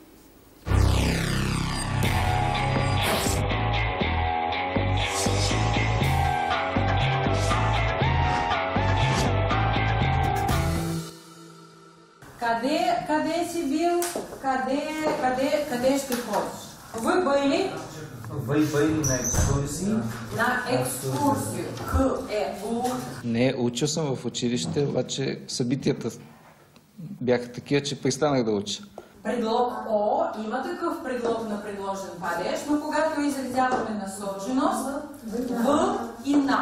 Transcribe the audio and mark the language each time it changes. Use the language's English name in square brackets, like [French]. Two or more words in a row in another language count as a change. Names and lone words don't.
[Bulgarian] Къде си бил? Къде ще ходиш? [Russian] Вы были? Вы были на екскурсии? На екскурсию. [Bulgarian] Не, учил съм в училище, обаче събитията бяха такива, че престанах да уча. Предлог О има такъв предлог на предложен падеж, но когато изразяваме насоченост, В и на.